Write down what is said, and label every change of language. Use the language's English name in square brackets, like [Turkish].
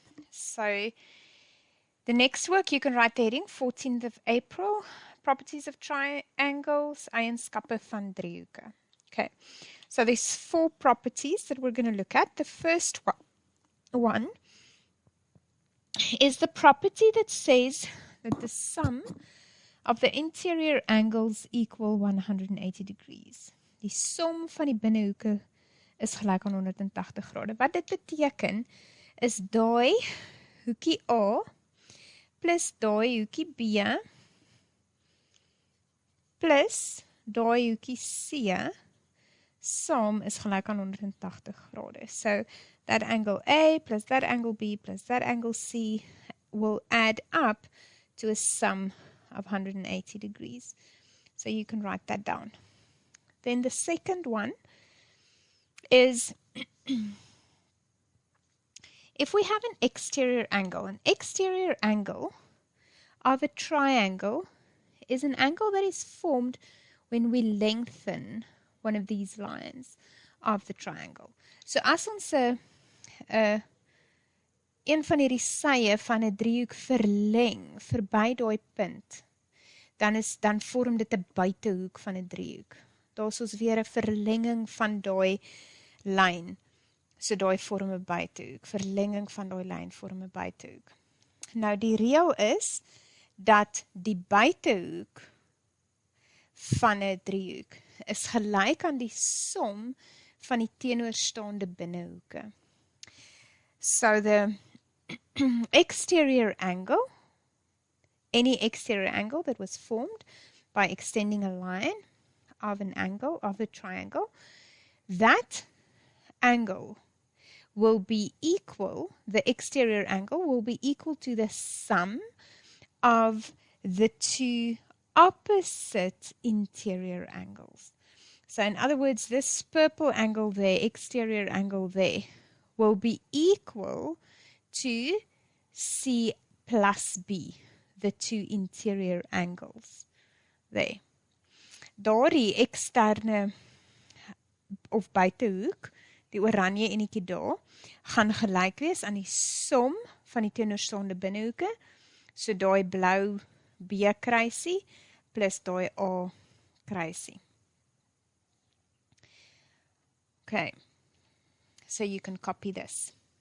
[English] So the next work, you can write the heading, 14th of April, properties of triangles, [Afrikaans] eienskappe van driehoeke. [English] Okay, so there's 4 properties that we're going to look at. The first one is the property that says that the sum of the interior angles equal 180 degrees. [Afrikaans] Die som van die binnehoeke is gelijk aan 180 grade. Wat dit beteken is daai hoekie A plus daai hoekie B plus daai hoekie C saam is gelijk aan 180 grade. [English] So that angle A plus that angle B plus that angle C will add up to a sum of 180 degrees. So you can write that down. Then the second one is if we have an exterior angle of a triangle is an angle that is formed when we lengthen one of these lines of the triangle. [Afrikaans] So as ons een van hierdie sye van 'n driehoek verleng verby daai punt, dan vorm dit 'n buitehoek van 'n driehoek. Daar's ons weer 'n verlenging van daai lyn. So daai vorm 'n buitehoek. Verlenging van daai lyn vorm 'n buitehoek. Nou die reël is dat die buitehoek van 'n driehoek is gelyk aan die som van die teenoorstaande binnehoeke. [English] So the exterior angle, any exterior angle that was formed by extending a line of an angle of a triangle, that angle will be equal, the exterior angle will be equal to the sum of the 2 opposite interior angles. So in other words, this purple angle there, exterior angle there, will be equal to C plus B, the 2 interior angles there. [Afrikaans] Daardie eksterne of buitehoek, die oranje enetjie daar, gaan gelyk wees aan die som van die teenoorstaande binnehoeke, so daai blou B kruisie plus daai A kruisie. [English] Okay, so you can copy this.